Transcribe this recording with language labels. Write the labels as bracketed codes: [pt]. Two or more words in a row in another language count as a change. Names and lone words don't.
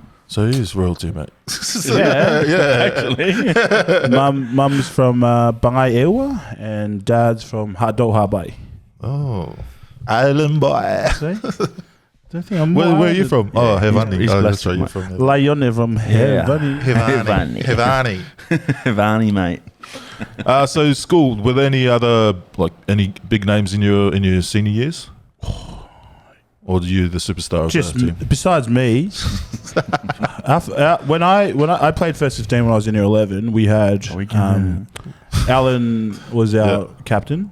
[en] So he is royalty, mate. yeah, Actually. Mum's from Bangai Ewa, and dad's from Hadoha Bay. Oh. Island boy. See? Don't think I'm Where are you from? Oh, Hevani. he's Oh, blessed that's right. from You're from there. Layone from Hevani. Hevani. Hevani. Vani, mate. So school, were there any other any big names in your senior years? Or are you the superstar of Just the team? besides me, when I played first 15 when I was in year 11, we had Alan was our captain.